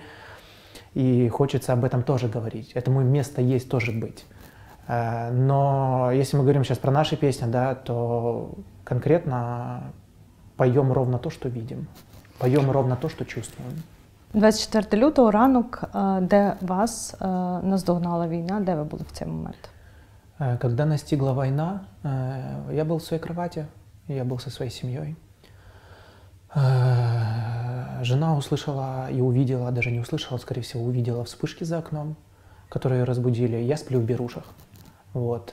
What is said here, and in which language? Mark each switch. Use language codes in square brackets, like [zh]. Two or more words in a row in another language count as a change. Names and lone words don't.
[ru] И хочется об этом тоже говорить. Этому место есть тоже быть. Но если мы говорим сейчас про наши песни, да, то конкретно поем ровно то, что видим. Поем ровно то, что чувствуем. [uk] 24 лютого ранок, де вас наздогнала війна, де ви були в цей момент? [ru] Когда настигла война, я был в своей кровати, я был со своей семьей. Жена услышала и увидела, даже не услышала, скорее всего, увидела вспышки за окном, которые ее разбудили. Я сплю в берушах. Вот.